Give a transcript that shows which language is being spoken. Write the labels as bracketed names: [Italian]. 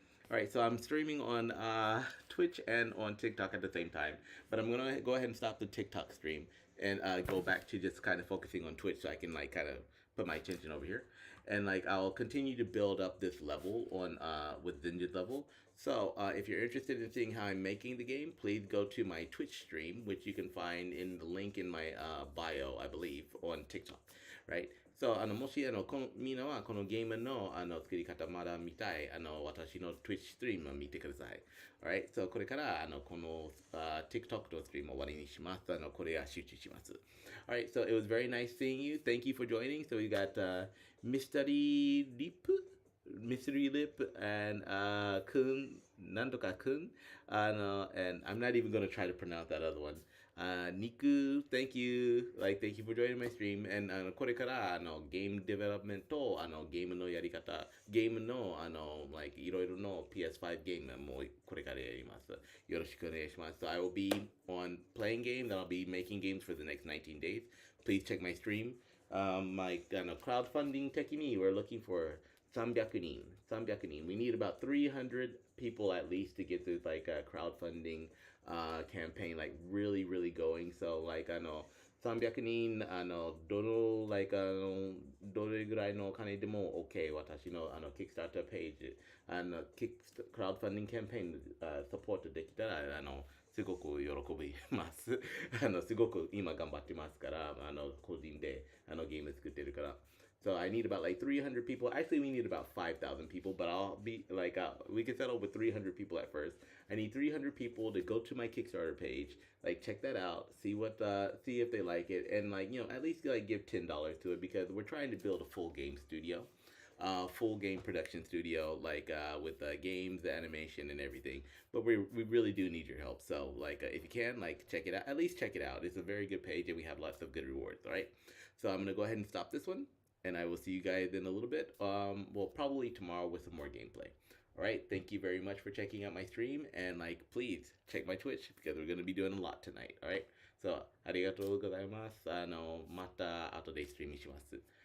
[English] All right, so I'm streaming on Twitch and on TikTok at the same time, but I'm gonna go ahead and stop the TikTok stream and go back to just kind of focusing on Twitch so I can like kind of put my attention over here. and like I'll continue to build up this level on with Zinja's level. So if you're interested in seeing how I'm making the game, please go to my Twitch stream, which you can find in the link in my bio, I believe, on TikTok, right? [Japanese] Soもしみんなはこのゲームの作り方まだ見たい私の Twitch ストリームを見てください。 [English] Alright, so [Japanese] これからこの、TikTok のストリームを終わりにします。これは集中します。 [English] Alright, so it was very nice seeing you. Thank you for joining. So we got Mystery Lip, Mystery Lip, and Kun, Nandoka Kun. And I'm not even going to try to pronounce that other one. Niku, thank you. Like, thank you for joining my stream. [Japanese] And これからゲームデベロップメントゲームのやり方、ゲームのlike いろいろの PS5 ゲームもこれからやります。よろしくお願いします。 [English] So I will be on playing games and I'll be making games for the next 19 days. Please check my stream. My crowdfunding 的に we're looking for 300人.300人. We need about 300 people at least to get this like crowdfunding campaign like really going. So like [Japanese] 300人どの like どれぐらいのお金でも OK 私のKickstarter ページクラウドファンディングキャンペーンサポートできたらすごく喜びますすごく今頑張ってますから個人でゲーム作ってるから。 [English] So I need about like 300 people. Actually, we need about 5,000 people, but I'll be like, we can settle with 300 people at first. I need 300 people to go to my Kickstarter page, like check that out, see if they like it, and like at least like give $10 to it because we're trying to build a full game studio, full game production studio, like with games, animation, and everything. But we really do need your help. So like if you can, like check it out, at least check it out. It's a very good page, and we have lots of good rewards. All right. So I'm gonna go ahead and stop this one and I will see you guys in a little bit. Well, probably tomorrow with some more gameplay. All right, thank you very much for checking out my stream, and like, please check my Twitch because we're gonna be doing a lot tonight. All right, so [Japanese] ありがとうございます。また後でストリームします。